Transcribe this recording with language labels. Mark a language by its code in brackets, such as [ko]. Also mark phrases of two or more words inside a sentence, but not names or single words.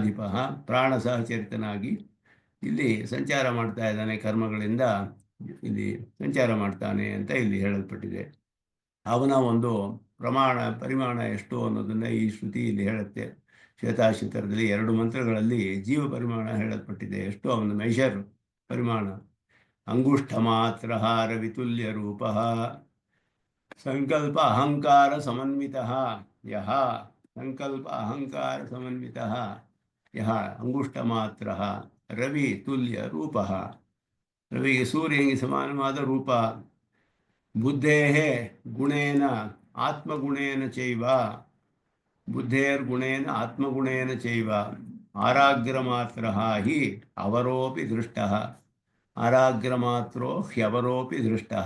[kn] ಪ್ರಾಣಾಧಿಪ ಪ್ರಾಣ ಸಹಚರಿತನಾಗಿ ಇಲ್ಲಿ ಸಂಚಾರ ಮಾಡ್ತಾ ಇದ್ದಾನೆ, ಕರ್ಮಗಳಿಂದ ಇಲ್ಲಿ ಸಂಚಾರ ಮಾಡ್ತಾನೆ ಅಂತ ಇಲ್ಲಿ ಹೇಳಲ್ಪಟ್ಟಿದೆ. ಅವನ ಒಂದು ಪರಿಮಾಣ ಎಷ್ಟು ಅನ್ನೋದನ್ನು ಈ ಶ್ರುತಿ ಇಲ್ಲಿ ಹೇಳುತ್ತೆ. ಶ್ವೇತಾಶ್ವತರದಲ್ಲಿ 2 ಮಂತ್ರಗಳಲ್ಲಿ ಜೀವ ಪರಿಮಾಣ ಹೇಳಲ್ಪಟ್ಟಿದೆ. ಎಷ್ಟು ಅವನ ಮೆಷರ್ ಪರಿಮಾಣ. [sa] ಅಂಗುಷ್ಠ ಮಾತ್ರ ರವಿತುಲ್ಯ ರೂಪ ಸಂಕಲ್ಪ ಅಹಂಕಾರ ಸಮನ್ವಿತ ಯಹ ಸಂಕಲ್ಪ ಅಹಂಕಾರ ಸಮನ್ವಿತ ಯಹ ಅಂಗುಷ್ಠ ಮಾತ್ರ ರವಿ ತುಲ್ಯ ರೂಪ. [kn] ರವಿಗೆ ಸೂರ್ಯನಿಗೆ ಸಮಾನವಾದ ರೂಪ. [sa] ಬುದ್ಧೇಃ ಗುಣೇನ ಆತ್ಮಗುಣೇನ ಚೈವ ಬುದ್ಧೇರ್ಗುಣೇನ ಆತ್ಮಗುಣೇನ ಚೈವ ಆರಾಗ್ರಮಾತ್ರಃ ಹಿ ಅವರೋಪಿ ದೃಷ್ಟಃ ಆರಾಗ್ರಮಾತ್ರೋ ಹ್ಯವರೋಪಿ ದೃಷ್ಟಃ.